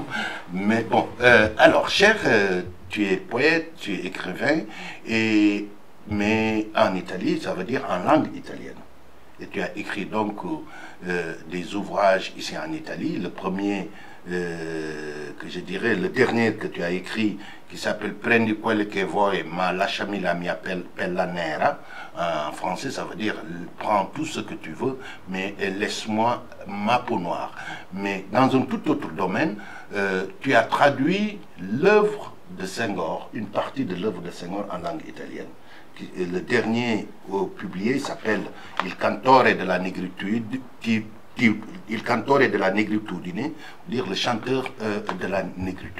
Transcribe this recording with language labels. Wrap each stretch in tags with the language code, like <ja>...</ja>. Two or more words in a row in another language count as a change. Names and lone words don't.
<fr>Mais bon, alors, Cheikh, tu es poète, tu es écrivain, mais en Italie, ça veut dire en langue italienne. Et tu as écrit donc des ouvrages ici en Italie. Le premier, que je dirais, le dernier que tu as écrit, qui s'appelle Prendi quel che vuoi, ma lasciami la mia pella nera. En français, ça veut dire prends tout ce que tu veux, mais laisse-moi ma peau noire. Mais dans un tout autre domaine, tu as traduit l'œuvre de Senghor, une partie de l'œuvre de Senghor en langue italienne. Le dernier publié s'appelle Il Cantore de la Négritude, Il Cantore de la Negritudine, dire le chanteur de la négritude.</fr>